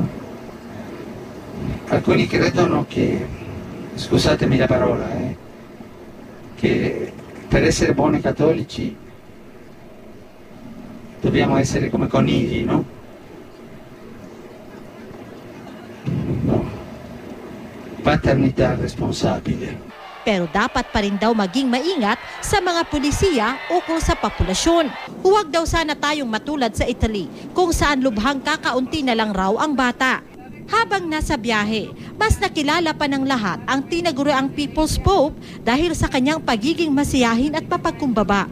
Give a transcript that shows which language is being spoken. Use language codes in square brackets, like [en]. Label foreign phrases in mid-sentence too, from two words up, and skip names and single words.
[it] Alcuni credono che, scusatemi la parola, che per essere buoni cattolici dobbiamo essere come conigli, no? Paternità responsabile. [tl] Pero dapat pa rin daw maging maingat sa mga pulisiya ukol sa populasyon. Huwag daw sana tayong matulad sa Italy kung saan lubhang kakaunti na lang raw ang bata. Habang nasa biyahe, mas nakilala pa ng lahat ang tinaguriang People's Pope dahil sa kanyang pagiging masiyahin at mapagkumbaba.